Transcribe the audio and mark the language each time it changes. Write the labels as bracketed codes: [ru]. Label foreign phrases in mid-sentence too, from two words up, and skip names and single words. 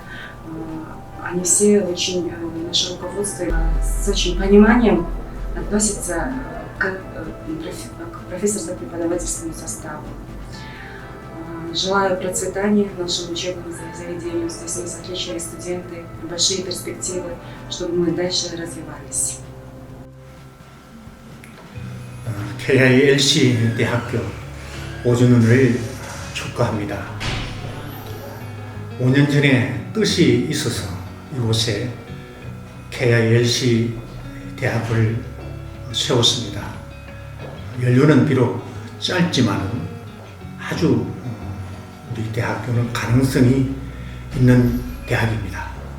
[ru] Они все очень, наше руководство с очень пониманием относится к профессорско-преподавательскому составу. Желаю процветания нашему учебному заведению. Здесь у нас отличные студенты, большие перспективы, чтобы мы дальше развивались. [ko] 케냐의 LC 대학교 5주년을 축하합니다. 5년 전에 뜻이 있어서 이곳에 케냐의 LC 대학을 세웠습니다. 연륜은 비록 짧지만 아주 우리 대학교는 가능성이 있는 대학입니다.